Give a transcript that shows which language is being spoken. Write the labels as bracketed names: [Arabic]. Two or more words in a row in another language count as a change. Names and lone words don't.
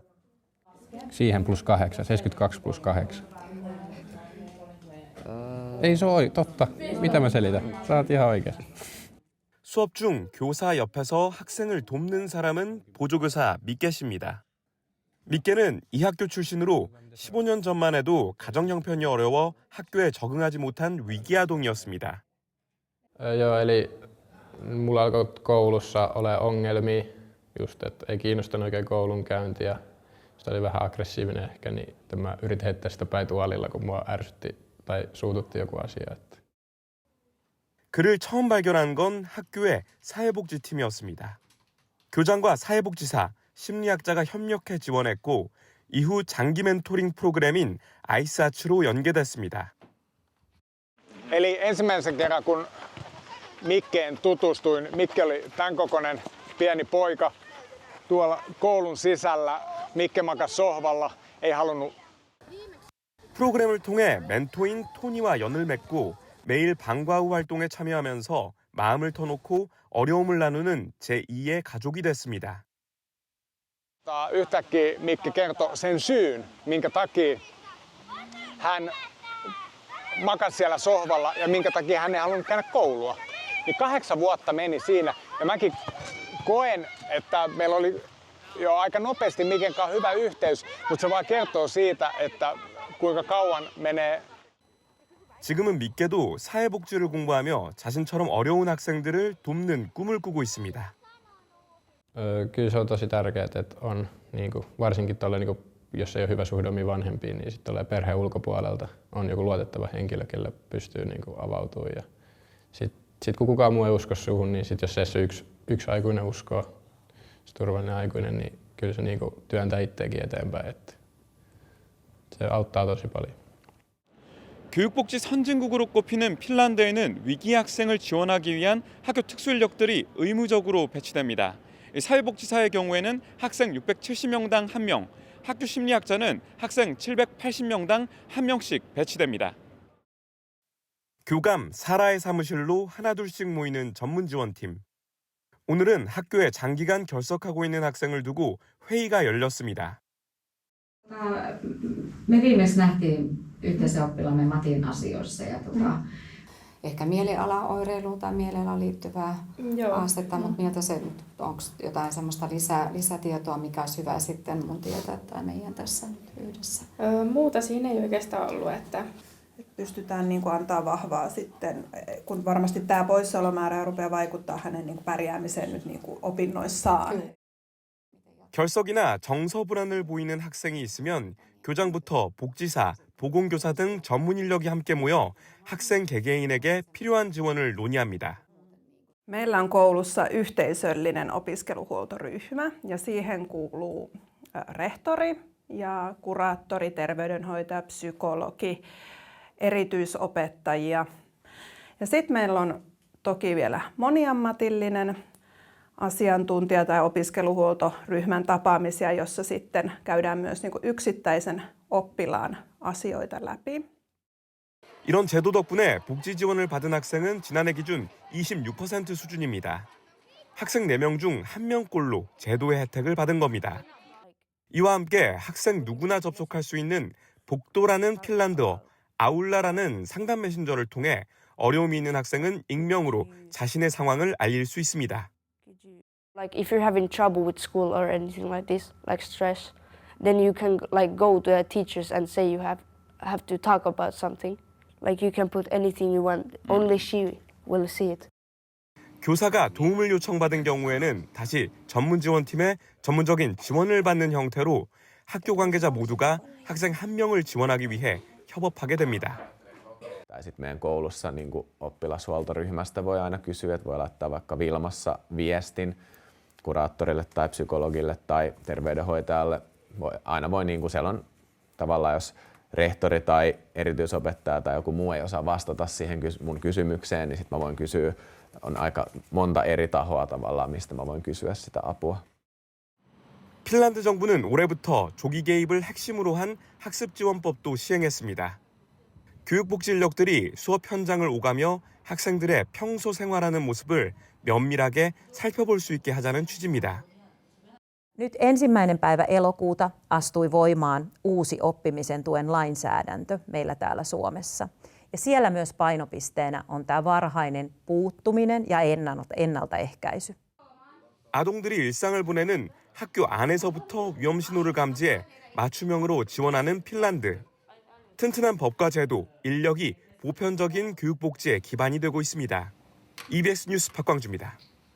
[Finnish] Siihen +8, 72 +8. Ei se ole totta. Mitä mä selitän? Sä oot ihan oikeassa. [Korean] 수업 중 교사 옆에서 학생을 돕는 사람은 보조교사 미케 씨입니다. 미케는 이 학교 출신으로 15년 전만 해도 가정 형편이 어려워 학교에 적응하지 못한 위기아동이었습니다. [Finnish] Joo, eli mulla alkoi koulussa ole ongelmia, just että ei kiinnostanut oikein koulunkäynti ja sitä oli vähän aggressiivinen ehkä, niin mä yritin heittää sitä päin tuolilla, kun mua ärsytti tai suututti joku asia. [Korean] 그를 처음 발견한 건 학교의 사회복지팀이었습니다. 교장과 사회복지사, 심리학자가 협력해 지원했고 이후 장기 멘토링 프로그램인 아이스아츠로 연계됐습니다. [Finnish] Eli ensimmäisen kerran kun Mikkeen tutustuin, Mikke oli tämän kokoinen pieni poika tuolla koulun sisällä. Mikke makasi sohvalla, ei halunnut. [Korean] 프로그램을 통해 멘토인 토니와 연을 맺고 매일 방과 후 활동에 참여하면서 마음을 터놓고 어려움을 나누는 제2의 가족이 됐습니다. [Finnish] Yhtäkkiä Mikke kertoi sen syyn, minkä takia hän makasi siellä sohvalla ja minkä takia hän ei halunnut käydä koulua. Niin 8 vuotta meni siinä ja mäkin koen, että meillä oli jo aika nopeasti Miken kanssa hyvä yhteys, mutta se vaan kertoo siitä, että kuinka kauan menee. [Korean] 지금은 미케도 사회복지를 공부하며 자신처럼 어려운 학생들을 돕는 꿈을 꾸고 있습니다. [Finnish] Kyllä se on tosi tärkeää, että on niinku, varsinkin tolle, niinku, jos ei ole hyvä suhde omiin vanhempiin, niin sitten perheen ulkopuolelta on joku luotettava henkilö, kelle pystyy niinku, avautumaan. Ja sit kun kukaan muu ei usko suhun, niin sit jos se yksi aikuinen uskoo, se turvallinen aikuinen, niin kyllä se niinku, työntää itseäkin eteenpäin. Että se auttaa tosi paljon. [Korean] 교육복지 선진국으로 꼽히는 핀란드에는 위기 학생을 지원하기 위한 학교 특수인력들이 의무적으로 배치됩니다. 사회복지사의 경우에는 학생 670명당 1명, 학교 심리학자는 학생 780명당 1명씩 배치됩니다. 교감 사라의 사무실로 하나둘씩 모이는 전문지원팀. 오늘은 학교에 장기간 결석하고 있는 학생을 두고 회의가 열렸습니다. [Finnish] Me viimeksi nähtiin yhteisen oppilaamme Matin asioissa ja ehkä mielialaoireiluun tai mielialaan liittyvää haastetta, mutta miltä se, onko jotain semmoista lisätietoa, mikä olisi hyvä sitten mun tietää tai meidän tässä nyt yhdessä? Muuta siinä ei oikeastaan ollut, että pystytään niin kuin antaa vahvaa sitten, kun varmasti tämä poissaolomäärä rupeaa vaikuttaa hänen niin kuin pärjäämiseen nyt niin kuin opinnoissaan. [Korean] 결석이나 정서 불안을 보이는 학생이 있으면 교장부터 복지사, 보건교사 등 전문 인력이 함께 모여 학생 개개인에게 필요한 지원을 논의합니다. [Finnish] Meillä on koulussa yhteisöllinen opiskeluhuoltoryhmä ja siihen kuuluu rehtori ja kuraattori, terveydenhoitaja, psykologi, erityisopettajia. Ja sitten meillä on toki vielä moniammatillinen asiantuntija- tai opiskeluhuoltoryhmän tapaamisia, jossa sitten käydään myös niin kuin yksittäisen oppilaan asioita läpi. [Korean] 이런 제도 덕분에 복지 지원을 받은 학생은 지난해 기준 26% 수준입니다. 학생 4명 중 1명꼴로 제도의 혜택을 받은 겁니다. 이와 함께 학생 누구나 접속할 수 있는 복도라는 핀란드어, 아울라라는 상담 메신저를 통해 어려움이 있는 학생은 익명으로 자신의 상황을 알릴 수 있습니다. [English] Like if you're having trouble with school or anything like this, like stress, then you can like go to the teachers and say you have to talk about something. Like you can put anything you want. Only she will see it. [Korean] 교사가 도움을 요청받은 경우에는 다시 전문 지원팀의 전문적인 지원을 받는 형태로 학교 관계자 모두가 학생 한 명을 지원하기 위해 협업하게 됩니다. [Finnish] Tai sitten meidän koulussa niin kuin oppilashuoltoryhmästä voi aina kysyä, että voi laittaa vaikka Vilmassa viestin kuraattorille tai psykologille tai terveydenhoitajalle. Aina voi, niin kuin siellä on tavallaan, jos rehtori tai erityisopettaja tai joku muu ei osaa vastata siihen mun kysymykseen, niin sitten mä voin kysyä, on aika monta eri tahoa tavallaan, mistä mä voin kysyä sitä apua. [Korean] 핀란드 정부는 올해부터 조기 개입을 핵심으로 한 학습 지원법도 시행했습니다. 교육복지 인력들이 수업 현장을 오가며 학생들의 평소 생활하는 모습을 면밀하게 살펴볼 수 있게 하자는 취지입니다. [Finnish] Nyt 1. päivä elokuuta astui voimaan uusi oppimisen tuen lainsäädäntö meillä täällä Suomessa. Ja siellä myös painopisteenä on tämä varhainen puuttuminen ja ennaltaehkäisy. [Korean] 아동들이 일상을 보내는 학교 안에서부터 위험 신호를 감지해 맞춤형으로 지원하는 핀란드. 튼튼한 법과 제도, 인력이 보편적인 교육 복지의 기반이 되고 있습니다. EBS 뉴스 박광주입니다.